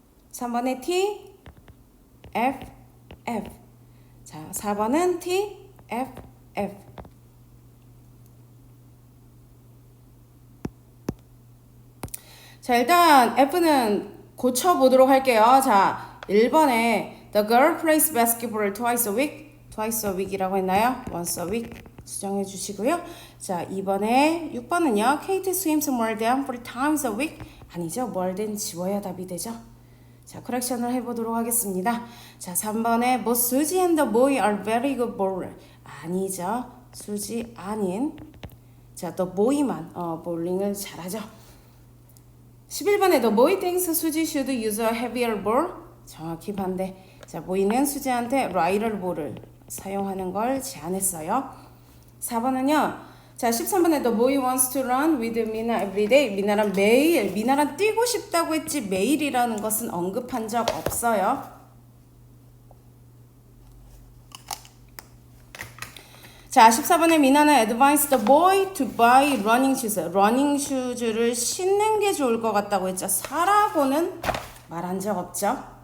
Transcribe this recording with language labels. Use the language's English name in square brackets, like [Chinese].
[Korean] 3번에 T, F, F. 자, 4번은 T, F, F. 자, 일단 F는 고쳐보도록 할게요. 자, 1번에 [English] The girl plays basketball twice a week. twice a week [Korean] 이라고 했나요? [English] once a week [Korean] 수정해 주시고요. 자, 2번에 6번은요. [English] Kate swims more than 4 times a week. [Korean] 아니죠. more than 지워야 답이 되죠. 자, 커렉션을 해보도록 하겠습니다. 자, 3번에 [English] both Suzy and the boy are very good bowler. [Korean] 아니죠. 수지 아닌. 자, the boy만 볼링을 잘하죠. 11번에 [English] the boy thinks Suzy should use a heavier ball. [Korean] 정확히 반대. 자, 보이는 수지한테 라이럴 볼을 사용하는 걸 제안했어요. 4번은요. 자, 13번에 [English] the boy wants to run with Mina every day. [Korean] 미나랑 매일, 미나랑 뛰고 싶다고 했지 매일이라는 것은 언급한 적 없어요. 자, 14번에 미나는 [English] advised the boy to buy running shoes. [Korean] 러닝 슈즈를 신는 게 좋을 것 같다고 했죠. 사라고는 말한 적 없죠.